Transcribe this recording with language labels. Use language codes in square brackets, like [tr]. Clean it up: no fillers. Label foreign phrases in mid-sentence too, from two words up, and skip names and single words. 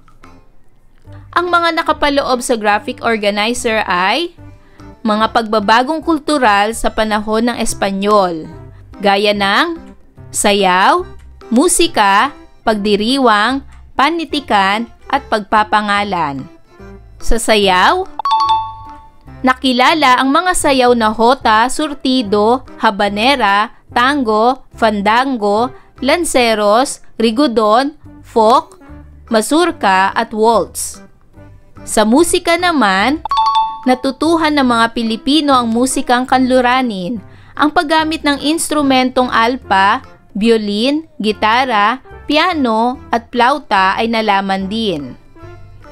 [tl] Ang mga nakapaloob sa graphic organizer ay mga pagbabagong kultural sa panahon ng Espanyol, gaya ng sayaw, musika, pagdiriwang, panitikan, at pagpapangalan. Sa sayaw, nakilala ang mga sayaw na hota, surtido, habanera, tango, fandango, lanceros, rigodon, folk, mazurka at waltz. Sa musika naman, natutuhan ng mga Pilipino ang musikang kanluranin, ang paggamit ng instrumentong alpa, violin, gitara, piano at plauta ay nalaman din.